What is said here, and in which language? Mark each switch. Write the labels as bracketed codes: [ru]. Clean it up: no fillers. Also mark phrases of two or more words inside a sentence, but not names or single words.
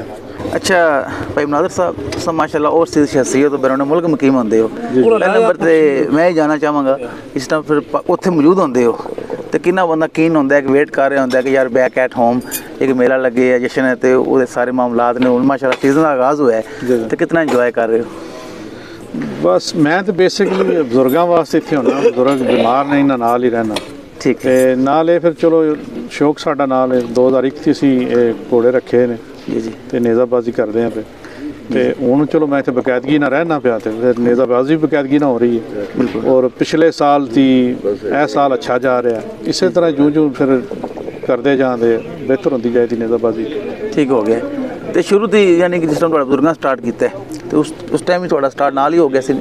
[pa] ਅੱਛਾ ਭਾਈ ਮਨਾਜ਼ਰ ਸਾਹਬ ਤੁਮ ਮਾਸ਼ਾਅੱਲਾਹ ਔਰ ਸੀ ਸ਼ਖ਼ਸੀਅਤ ਤੋ ਬੈਰੂਨ ਮੁਲਕ ਮੁਕੀਮ ਹੋਂਦੇ ਹੋ, ਪਹਿਲੇ ਨੰਬਰ ਤੇ ਮੈਂ ਜਾਨਣਾ ਚਾਹਾਂਗਾ ਇਸ ਟਾਈਮ ਫਿਰ ਉੱਥੇ ਮੌਜੂਦ ਹੋਂਦੇ ਹੋ ਤੋ ਕਿੰਨਾ ਬੰਦਾ ਕੀਨ ਹੋਂਦਾ ਹੈ ਕਿ ਵੇਟ ਕਰ ਰਹਾ ਹੋਂਦਾ ਹੈ ਕਿ ਯਾਰ [en] back at home [pa] ਏਕ ਮੇਲਾ ਲੱਗੇ ਹੈ, ਜਸ਼ਨ ਹੈ, ਤੋ ਵੋ ਸਾਰੇ ਮਾਮਲਾਤ ਨੇ, ਮਾਸ਼ਾਅੱਲਾਹ ਸੀਜ਼ਨ ਕਾ ਆਗ਼ਾਜ਼ ਹੂਆ ਹੈ ਤੋ ਕਿਤਨਾ ਇੰਜੌਏ ਕਰ ਰਹੇ ਹੋ? ਬਸ ਮੈਂ ਤੋ ਬੇਸਿਕਲੀ ਬਜੁਰਗੋਂ ਵਾਸਤੇ ਇੱਥੇ ਹੋਣਾ, ਬਜੁਰਗ ਬੀਮਾਰ ਨੇ ਇਨ੍ਹਾਂ ਨਾਲ ਹੀ ਰਹਿਣਾ, ਠੀਕ ਹੈ, ਨਾਲ ਫਿਰ ਚਲੋ ਸ਼ੌਕ ਸਾਡਾ ਨਾਲ 2021 ਚ ਅਸੀਂ ਘੋੜੇ ਰੱਖੇ ਨੇ ਜੀ ਜੀ, ਤੇ ਨੇਜ਼ਾਬਾਜ਼ੀ ਕਰਦੇ ਹੈਂ ਪੇ ਤੇ ਹੁਣ ਚਲੋ ਮੈਂ ਇੱਥੇ ਬਕਾਇਦਗੀ ਨਾਲ ਰਹਿਣਾ ਪਿਆ ਤੇ ਫਿਰ ਨੇਜ਼ਾਬਾਜ਼ੀ ਵੀ ਬਕਾਇਦਗੀ ਨਾਲ ਹੋ ਰਹੀ ਹੈ ਔਰ ਪਿਛਲੇ ਸਾਲ ਦੀ ਇਹ ਸਾਲ ਅੱਛਾ ਜਾ ਰਿਹਾ ਇਸੇ ਤਰ੍ਹਾਂ ਜੂੰ ਫਿਰ ਕਰਦੇ ਜਾਂਦੇ ਬਿਹਤਰ ਹੁੰਦੀ ਜਾਏਗੀ ਨੇਜ਼ਾਬਾਜ਼ੀ। ਠੀਕ ਹੋ ਗਿਆ। ਤੇ ਸ਼ੁਰੂ ਤੋਂ ਹੀ ਯਾਨੀ ਕਿ ਜਿਸ ਟਾਈਮ ਤੁਹਾਡਾ ਬਜ਼ੁਰਗਾਂ ਸਟਾਰਟ ਕੀਤਾ ਹੈ, ਤੇ ਉਸ ਟਾਈਮ ਹੀ ਤੁਹਾਡਾ ਸਟਾਰਟ ਨਾਲ ਹੀ ਹੋ ਗਿਆ ਸੀ?